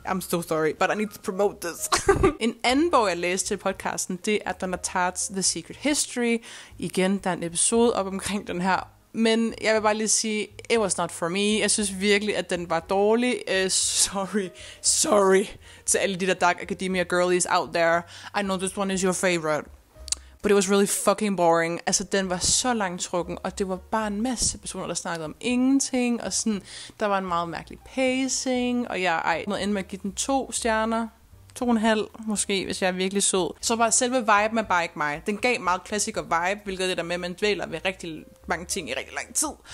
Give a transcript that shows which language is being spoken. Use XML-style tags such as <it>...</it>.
<en>I'm so sorry, but I need to promote this.</en> <da>En anden bog, jeg læste til podcasten, det er Donna Tartt's The Secret History. Igen, der er en episode op omkring den her. Men jeg vil bare lige sige,</da> <en>it was not for me.</en> <da>Jeg synes virkelig, at den var dårlig. Sorry til alle de der Dark Academia</da> <en>girlies out there. I know this one is your favorite. But it was really fucking boring.</en> <da>Altså, den var så langtrukken, og det var bare en masse personer, der snakkede om ingenting, og sådan, der var en meget mærkelig pacing, og jeg endte med at give den 2 stjerner. 2,5 måske, hvis jeg er virkelig sød. Så var selve viben er bare ikke mig. Den gav meget klassiker vibe, hvilket er det der med, at man dvæler ved rigtig mange ting i rigtig lang tid.</da>